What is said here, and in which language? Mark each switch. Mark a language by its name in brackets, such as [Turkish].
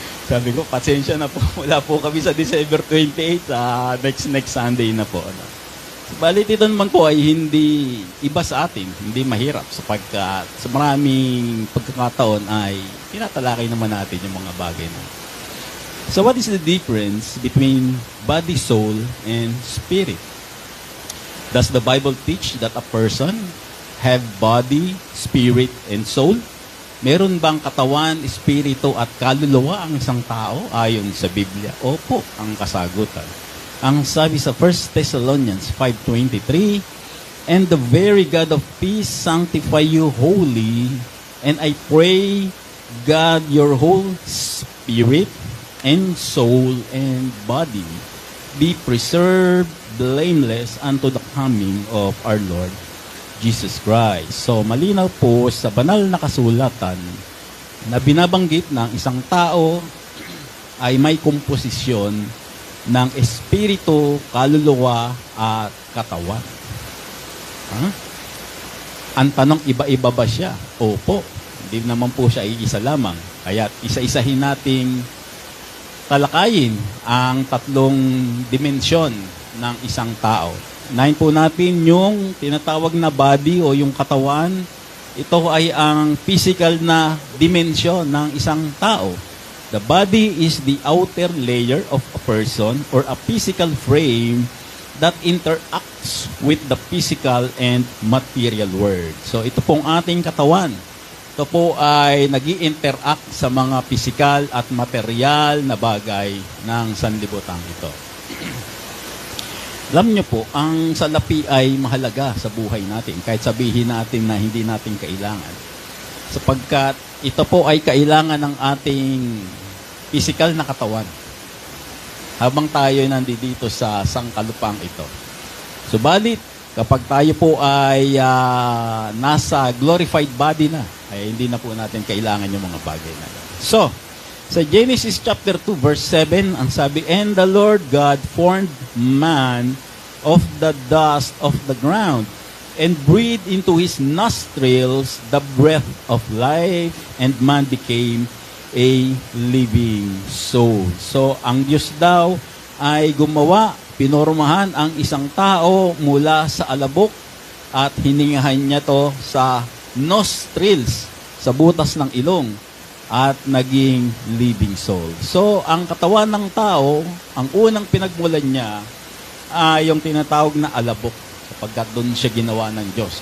[Filipino] Sabi ko, pasensya na po. Wala po kami sa December 28. Next Sunday na po. Balit ito naman po ay hindi iba sa atin. Hindi mahirap sapagkat sa maraming pagkakataon ay tinatalakay naman natin yung mga bagay na. [English] So what is the difference between body, soul, and spirit? Does the Bible teach that a person have body, spirit, and soul? [Filipino] Meron bang katawan, espiritu, at kaluluwa ang isang tao ayon sa Biblia? Opo, ang kasagutan. Ang sabi sa [English] 1 Thessalonians 5:23, and the very God of peace sanctify you wholly, and I pray God your whole spirit and soul and body be preserved blameless unto the coming of our Lord Jesus Christ. [Filipino] So, malinaw po sa banal na kasulatan na binabanggit ng isang tao ay may komposisyon ng espiritu, kaluluwa, at katawan. Ang tanong, iba-iba ba siya? Opo. Hindi naman po siya iisa lamang. Kaya isa-isahin nating talakayin ang tatlong dimensyon ng isang tao. Unahin po natin yung tinatawag na body o yung katawan. Ito ay ang physical na dimensyon ng isang tao. [English] The body is the outer layer of a person or a physical frame that interacts with the physical and material world. [Filipino] So ito pong ating katawan. Ito po ay nag-i-interact sa mga physical at material na bagay ng sanlibutan ito. Alam niyo po, ang salapi ay mahalaga sa buhay natin, kahit sabihin natin na hindi natin kailangan. Sapagkat ito po ay kailangan ng ating physical na katawan habang tayo nandito sa sangkalupang ito. Subalit, kapag tayo po ay nasa glorified body na, ay hindi na po natin kailangan yung mga bagay na yan. [English] So, sa Genesis chapter 2 verse 7, [Filipino] ang sabi, [English] and the Lord God formed man of the dust of the ground and breathed into his nostrils the breath of life, and man became a living soul. [Filipino] So, ang Diyos daw ay gumawa, pinormahan ang isang tao mula sa alabok at hiningahan niya to sa nostrils, sa butas ng ilong, at naging living soul. So, ang katawan ng tao, ang unang pinagmulan niya ay yung tinatawag na alabok, sapagkat doon siya ginawa ng Diyos.